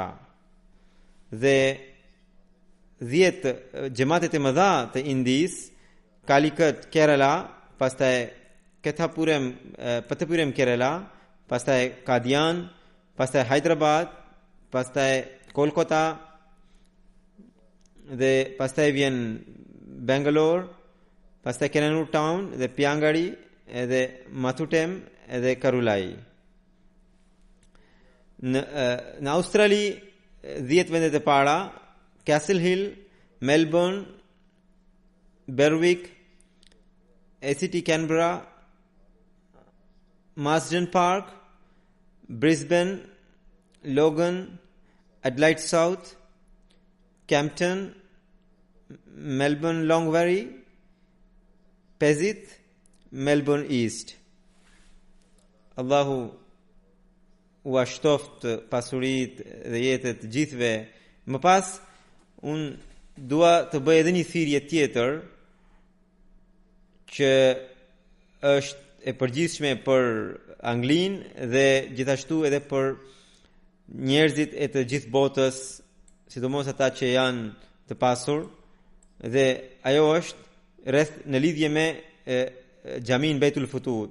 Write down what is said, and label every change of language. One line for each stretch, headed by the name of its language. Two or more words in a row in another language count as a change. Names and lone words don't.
Albanian: Dhe 10 xhamatet e mëdha të Indis, Calicut, Kerala, pastaj Patapurem Kerala, pastaj Qadian, pastaj Hyderabad, pastaj Kolkata dhe pastaj vjen Bangalore, pastaj Kannur Town dhe Piangari edhe Mathutem edhe Karulai. Në Australi 10 vendet e para: Castle Hill, Melbourne, Berwick, ACT Canberra, Marsden Park, Brisbane, Logan, Adelaide South, Campton, Melbourne Longvary, Pesith, Melbourne East. Allahu u ashtoft pasurit dhe jetët gjithve. Më pas, unë dua të bëj edhe një thirrje tjetër që është e përgjithshme për Anglinë dhe gjithashtu edhe për njerëzit e të gjithë botës, sidomos ata që janë të pasur, dhe ajo është në lidhje me xhamin Beitul Futuh.